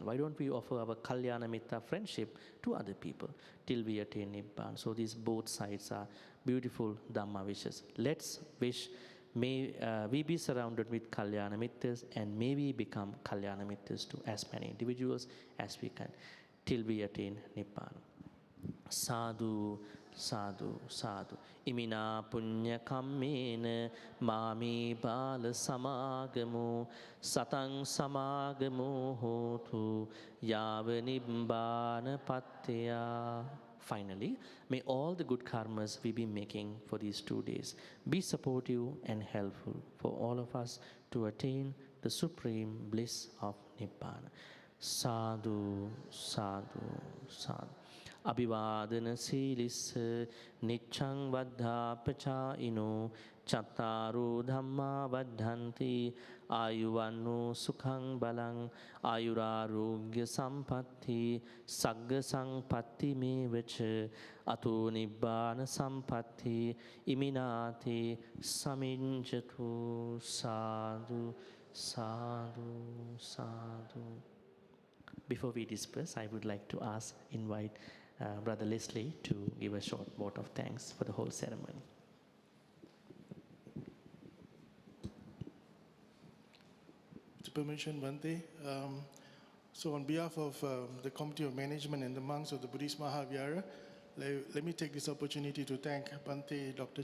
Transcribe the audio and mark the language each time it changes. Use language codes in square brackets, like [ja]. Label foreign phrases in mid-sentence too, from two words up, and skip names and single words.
[en] Why don't we offer our [pi] Kalyana Mitta [en] friendship to other people till we attain Nibbana? So these both sides are beautiful Dhamma wishes. Let's wish, may we be surrounded with [pi] Kalyana Mittas, [en] and may we become [pi] Kalyana Mittas [en] to as many individuals as we can till we attain Nibbana. [pi] Sadhu, sadhu, sadhu. Imina punya kammena mami bala samagamu satang samagamu hotu yava nibbana patya. [en] Finally, may all the good karmas we be making for these 2 days be supportive and helpful for all of us to attain the supreme bliss of Nibbana. [pi] Sadhu, sadhu, sadhu. Abhivadana silissa niccang vaddhapachāino chattaru dhamma vaddhanti ayuvanno sukhang balang ayurarogya sampatti sagga sampatti me vacha ato nibbana sampatti iminati saminjatu. Sadhu, sadhu, sadhu. [en] Before we disperse, I would like to invite Brother Leslie to give a short vote of thanks for the whole ceremony. With permission, Bhante. So on behalf of the Committee of Management and the monks of the Buddhist Mahavihara, let me take this opportunity to thank Bhante Dr.